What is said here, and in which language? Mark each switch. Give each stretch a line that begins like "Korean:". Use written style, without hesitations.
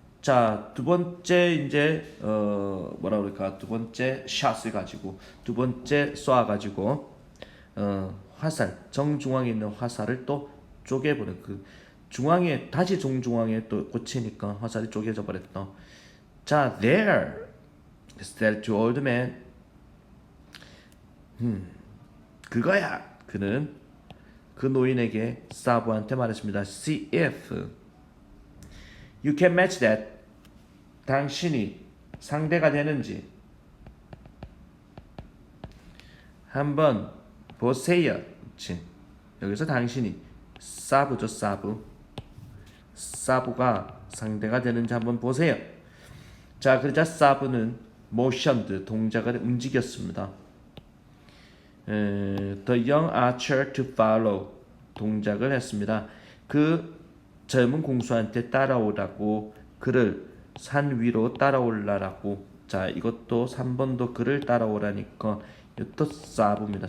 Korean: 자, 두 번째 이제 뭐라 그럴까? 두 번째 샷을 가지고 두 번째 쏴 가지고 화살 정중앙에 있는 화살을 또 쪼개보는 그 중앙에 다시 정중앙에 또 꽂히니까 화살이 쪼개져 버렸다.
English: 자, there said to old man.
Korean: 그거야. 그는 그 노인에게 사부한테 말했습니다.
English: See if you can match that.
Korean: 당신이 상대가 되는지 한번 보세요. 그치? 여기서 당신이 사부죠. 사부가 상대가 되는지 한번 보세요. 자, 그러자 사부는 motioned 동작을 움직였습니다.
English: The young archer to follow
Korean: 동작을 했습니다. 그 젊은 공수한테 따라오라고 그를 산 위로 따라올라라고. 자, 이것도 3번도 그를 따라오라니까 이것도 사부입니다.